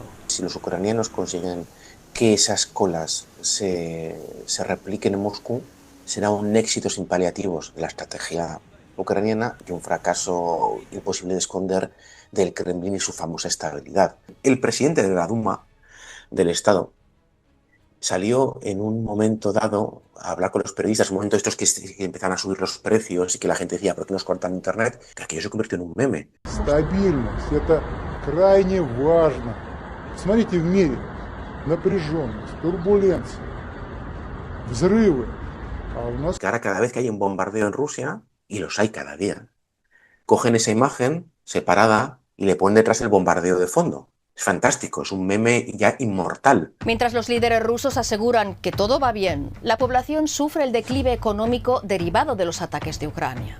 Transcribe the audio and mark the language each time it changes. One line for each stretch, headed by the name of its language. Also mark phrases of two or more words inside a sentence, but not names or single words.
Spanish: Si los ucranianos consiguen que esas colas se repliquen en Moscú, será un éxito sin paliativos de la estrategia ucraniana y un fracaso imposible de esconder del Kremlin y su famosa estabilidad. El presidente de la Duma del Estado salió en un momento dado a hablar con los periodistas, un momento estos que empezaron a subir los precios y que la gente decía, ¿por qué nos cortan internet? Que aquello se convirtió en un meme.
Russian: Стабильность – это крайне важно. Смотрите в мире. Напряженность, турбуленция, взрывы.
Spanish: Que ahora cada vez que hay un bombardeo en Rusia, y los hay cada día, cogen esa imagen separada y le ponen detrás el bombardeo de fondo. Es fantástico, es un meme ya inmortal. Mientras los líderes rusos aseguran que todo va bien, la población sufre el declive económico derivado de los ataques de Ucrania.